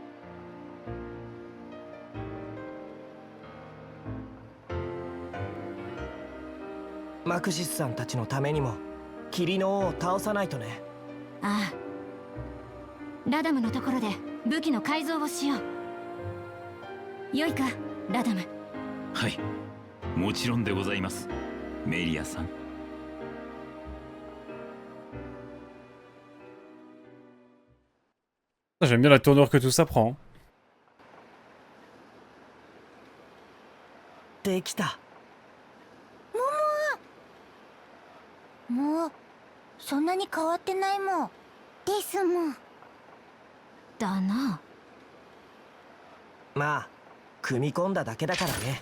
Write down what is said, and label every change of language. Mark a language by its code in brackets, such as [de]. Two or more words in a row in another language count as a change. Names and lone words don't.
[ja] マクシスさんたちのためにも霧の王を倒さないとね。ああ、ラダムのところで武器の改造をしよう。よいか、ラダム。はい、もちろんでございます、メリアさん。 [fr] J'aime bien la tournure que tout ça prend. [ja] できた。もうそんなに変わってないもんですもん。だな。まあ組み込んだだけだからね。